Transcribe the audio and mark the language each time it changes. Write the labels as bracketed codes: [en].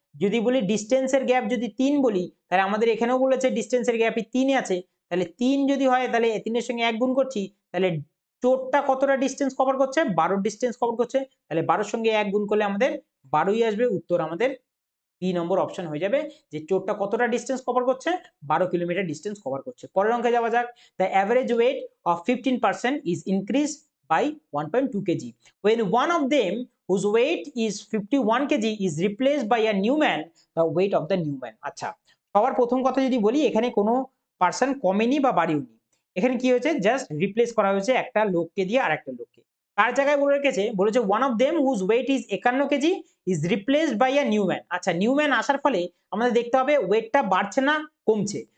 [bn] যদি বলি ডিস্টেন্সের গ্যাপ যদি 3 বলি তাহলে আমাদের এখানেও বলেছে ডিস্টেন্সের গ্যাপই 3 আছে। তাহলে 3 যদি হয় তাহলে 3 এর সঙ্গে 1 গুণ করছি, তাহলে চোরটা কতটা ডিস্টেন্স কভার করছে? 12 ডিস্টেন্স কভার করছে। তাহলে 12 সঙ্গে 1 গুণ করলে আমাদের 12ই আসবে। উত্তর আমাদের বি নম্বর অপশন হয়ে যাবে যে চোরটা কতটা ডিস্টেন্স কভার করছে? 12 কিলোমিটার ডিস্টেন্স কভার করছে। পরের অঙ্কে যাওয়া যাক। [en] The average weight of 15% is increase by 1.2 kg when one of them whose weight is 51 kg is replaced by a new man, the weight of the new man. [bn] আচ্ছা, সবার প্রথম কথা যদি বলি এখানে কোনো পার্সন কমেনি বা বাড়িওনি। এখানে কি হয়েছে? জাস্ট রিপ্লেস করা হয়েছে একটা লোককে দিয়ে আরেকটা লোককে। তার জায়গায় বলে রেখেছে, বলেছে [en] One of them whose weight is 51 kg is replaced by a new man. [bn] আচ্ছা, নিউ ম্যান আসার ফলে আমাদের দেখতে হবে ওয়েটটা বাড়ছে না কমছে।